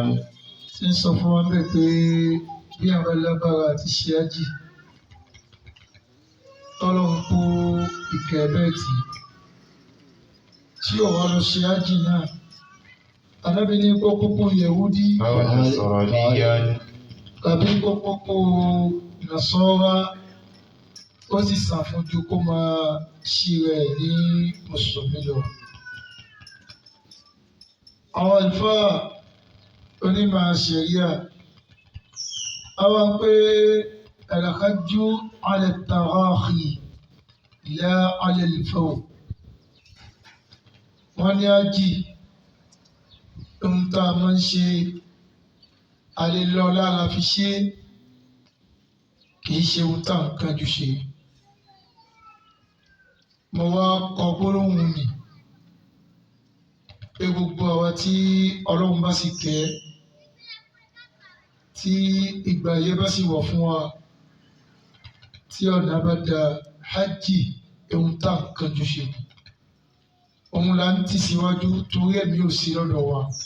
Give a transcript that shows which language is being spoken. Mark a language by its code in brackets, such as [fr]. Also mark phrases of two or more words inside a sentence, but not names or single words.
[yo] ti ń sọ fún wa bẹ́ẹ̀ pé bí àwọn ẹlẹ́bàárà àti ṣe hajj tọ́lọ́run kó ìkẹ́ bẹ́ẹ̀ tí ó wá lọ ṣe hajj náà Ànábì ní kó kókó Yẹhudi tàbí kó kókó Nasara ó sì ṣàfojú kó máa ṣí rẹ̀ ní mùsùlùmí lọ. Àwọn àlùfáà onímọ̀ ṣẹ̀ríà àwọn pé [ar] الحج على التراخي لا على الفور. [yo] Wọ́n ní ájì ohun tá a máa ń ṣe alẹ́ lọ lára fi ṣe kì í ṣe ohun tá à ń kánjú ṣe. Mo wá kọ gbólóhùn nì pé gbogbo àwa tí Ọlọ́run bá sì kẹ́ tí ìgbà yẹn bá sì wọ̀ fún wa tí ọ̀nà bá da hajj ohun tá à ń kánjú ṣe òun là ń tì síwájú torí ẹ̀mí ò sí lọ́dọ̀ wa